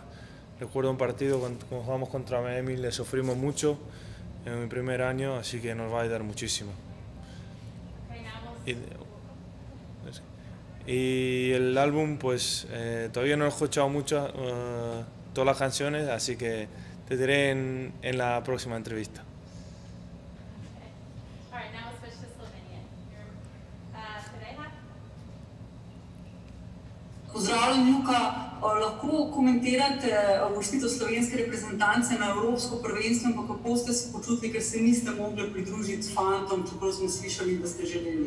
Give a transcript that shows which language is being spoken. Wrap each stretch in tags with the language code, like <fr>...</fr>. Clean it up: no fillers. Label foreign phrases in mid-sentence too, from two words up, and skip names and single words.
<es>Recuerdo un partido cuando jugamos contra Miami, le sufrimos mucho en mi primer año, así que nos va a ayudar muchísimo. Y el álbum, pues todavía no he escuchado mucho, todas las canciones, así que te diré en la próxima entrevista.</es> <sl>Pozdravljen, Luka. Lahko komentirate uvrstitev slovenske reprezentance na Evropsko prvenstvo, ampak kako ste se počutili, ker se niste mogli pridružiti s fantom, čeprav smo slišali, da ste želeli?</sl>